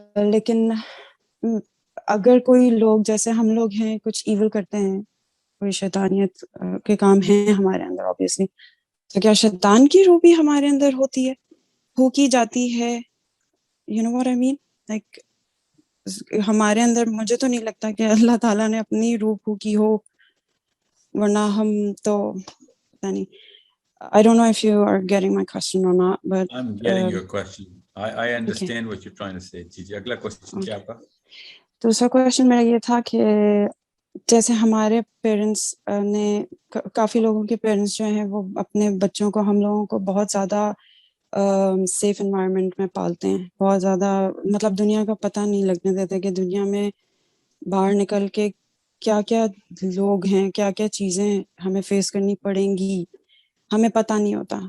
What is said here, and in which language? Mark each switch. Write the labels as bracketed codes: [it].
[ur] لیکن اگر کوئی لوگ جیسے ہم لوگ ہیں کچھ ایول کرتے ہیں، کوئی شیطانیت کے کام ہیں ہمارے اندر obviously، تو کیا شیطان کی روح بھی ہمارے اندر ہوتی ہے، پھونکی جاتی ہے؟ [en] You know what I mean? [ur] Like ہمارے اندر مجھے تو نہیں لگتا کہ اللہ تعالیٰ نے اپنی روح پھونکی ہو، ورنہ ہم تو پتہ نہیں. [en] I don't know if you are getting my question or not, but I'm getting your question. I understand okay. what you're trying to say. [ur] جی اگلا کوشچن کیا آپ کا؟ دوسرا کویشچن میرا یہ تھا کہ جیسے ہمارے پیرنٹس نے، کافی لوگوں کے پیرنٹس جو ہیں وہ اپنے بچوں کو، ہم لوگوں کو بہت زیادہ سیف انوائرمنٹ میں پالتے ہیں، بہت زیادہ مطلب دنیا کا پتہ نہیں لگنے دیتے کہ دنیا میں باہر نکل کے کیا کیا لوگ ہیں، کیا کیا چیزیں ہمیں فیس کرنی پڑیں گی، ہمیں پتہ نہیں ہوتا.